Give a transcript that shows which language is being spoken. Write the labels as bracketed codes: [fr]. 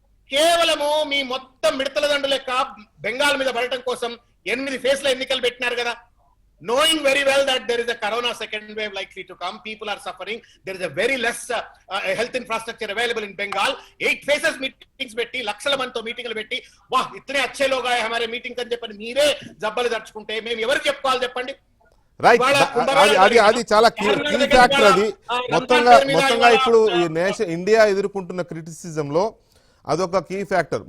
[te] కేవలము మీ మొత్తం మిడతల దండు లెక్క బెంగాల్ మీద పడటం కోసం 8 ఫేజ్ల ఎన్నికలు పెట్టినారు కదా. [en] knowing very well that there is a corona second wave likely to come, people are suffering, there is a very less health infrastructure available in Bengal. [te] 8 phases meetings పెట్టి లక్షల మందితో మీటింగ్లు పెట్టి [hi] వాహ్ ఇతనే అచ్చే లోగా హమారే మీటింగ్ [te] అని చెప్పని మీరే జబ్బలు దర్చుకుంటే మేము ఎవరికి చెప్పుకోవాలి చెప్పండి? రైట్. అది చాలా కీ ఫ్యాక్టర్. అది మొత్తంగా ఇప్పుడు ఈ ఇండియా ఎదుర్కొంటున్న క్రిటిసిజం లో అదొక కీ ఫ్యాక్టర్.